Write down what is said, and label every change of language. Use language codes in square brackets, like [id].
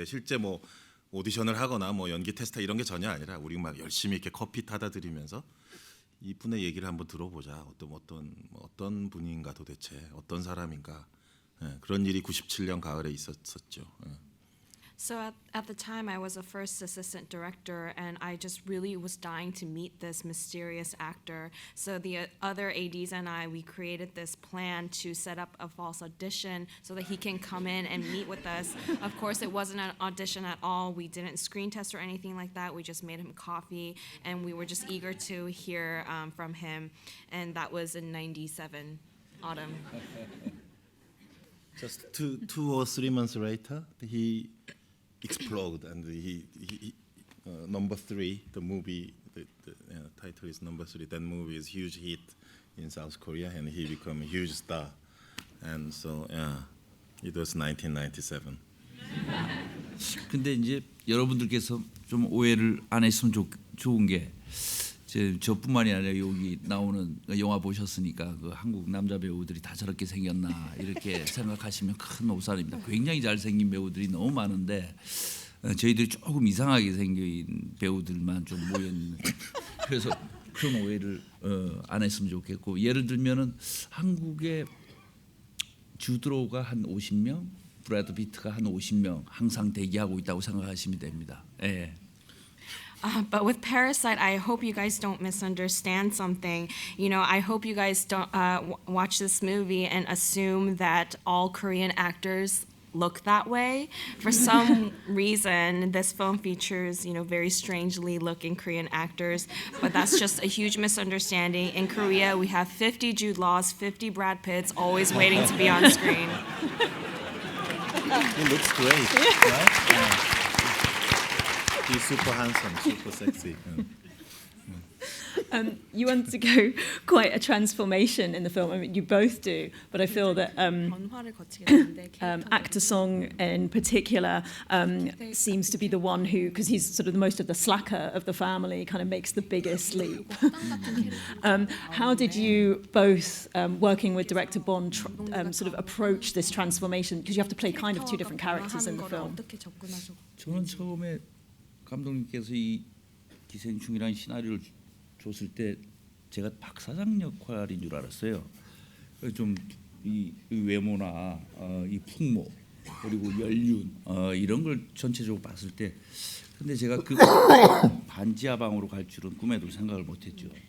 [ko] 근데 실제 뭐 오디션을 하거나 뭐 연기 테스트 이런 게 전혀 아니라 우리 막 열심히 이렇게 커피 타다 드리면서 이분의 얘기를 한번 들어보자. 어떤 분인가 도대체 어떤 사람인가. 예, 그런 일이 97년 가을에 있었었죠. 예. [en] So at the time, I was a first assistant director, and I just really was dying to meet this mysterious actor. So the other ADs and we created this plan to set up a false audition so that he can come in and meet with us. Of course, it wasn't an audition at all. We didn't screen test or anything like that. We just made him coffee, and we were just eager to hear from him. And that was in '97 autumn. Just two or 3 months later, he explode and he number 3 the movie the title is number 3. That movie is huge hit in South Korea and he become a huge star. And so it was 1997. [ko] 근데 이제 여러분들께서 좀 오해를 안 했으면 좋은 게 저뿐만이 아니라 여기 나오는 영화 보셨으니까 그 한국 남자 배우들이 다 저렇게 생겼나 이렇게 생각하시면 큰 오산입니다. 굉장히 잘생긴 배우들이 너무 많은데 저희들이 조금 이상하게 생긴 배우들만 좀 모여 있는. 그래서 그런 오해를 안 했으면 좋겠고 예를 들면은 한국의 주드로가 한 50명, 브래드 피트가 한 50명 항상 대기하고 있다고 생각하시면 됩니다. 예. [en] But with Parasite, I hope you guys don't misunderstand something. You know, I hope you guys don't watch this movie and assume that all Korean actors look that way. For some reason, this film features, very strangely looking Korean actors, but that's just a huge misunderstanding. In Korea, we have 50 Jude Laws, 50 Brad Pitts, always waiting to be on screen. He looks great, right? Yeah. He's super handsome, super sexy. You undergo quite a transformation in the film. I mean, you both do, but I feel that actor Song in particular seems to be the one who, because he's sort of the most of the slacker of the family, kind of makes the biggest leap. How did you both, working with director Bong, sort of approach this transformation? Because you have to play kind of two different characters in the film. [ko] 저는 처음에 감독님께서 이 기생충이라는 시나리오를 줬을 때 제가 박사장 역할인 줄 알았어요. 좀 이 외모나 이 풍모 그리고 연륜 이런 걸 전체적으로 봤을 때 근데 제가 그 반지하방으로 갈 줄은 꿈에도 생각을 못했죠.